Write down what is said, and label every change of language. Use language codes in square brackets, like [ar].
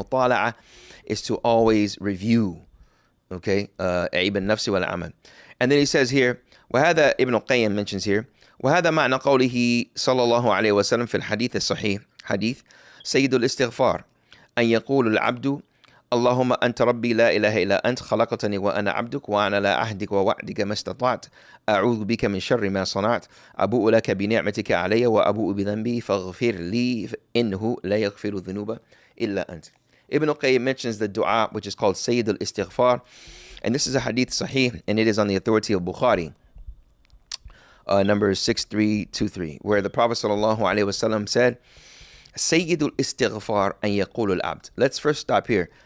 [en] Mutala'a is to always review. [ar] Okay, عيب النفس والعمل. [en] And then he says here, [ar] وهذا [en] Ibn al-Qayyim mentions here, [ar] وهذا معنى قوله صلى الله عليه وسلم في الحديث الصحيح حديث سيد الاستغفار أن يقول العبد اللهم أنت ربي لا إله إلا أنت خلقتني وأنا عبدك وأنا على عهدك ووعدك ما استطعت أعوذ بك من شر ما صنعت أبوء لك بنعمتك علي وأبوء بذنبي فاغفر لي إنه لا يغفر الذنوب إلا أنت. [en] Ibn al-Qayyim mentions the dua which is called Sayyid al-Istighfar, and this is a hadith sahih, and it is on the authority of Bukhari, number 6323, where the Prophet sallallahu alaihi wasallam said, [ar] Sayyid al-Istighfar an yaqul al-abd. [en] Let's first stop here.